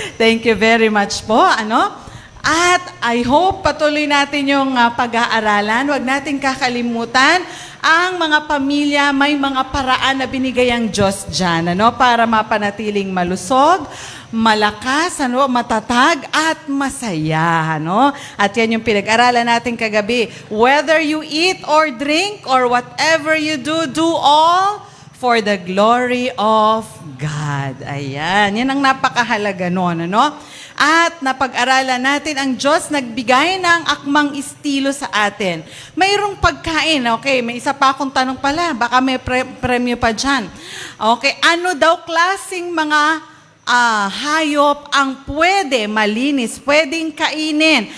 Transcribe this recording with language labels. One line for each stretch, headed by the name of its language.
English: Thank you very much
Filipino: po. At I hope patuloy natin yung pag-aaralan. Huwag natin kakalimutan ang mga pamilya, may mga paraan na binigay ang Diyos dyan, para mapanatiling malusog, malakas, matatag, at masaya, At yan yung pinag-aralan natin kagabi.
English: Whether you eat or drink or whatever you do, do all for the glory of God.
Filipino: Ayan, yan ang napakahalaga nun, At napag-aralan natin ang Diyos nagbigay ng akmang estilo sa atin. Mayroong pagkain, okay, may isa pa akong tanong pala, baka may premyo pa dyan. Okay, ano daw klaseng mga hayop ang pwede malinis, pwedeng kainin?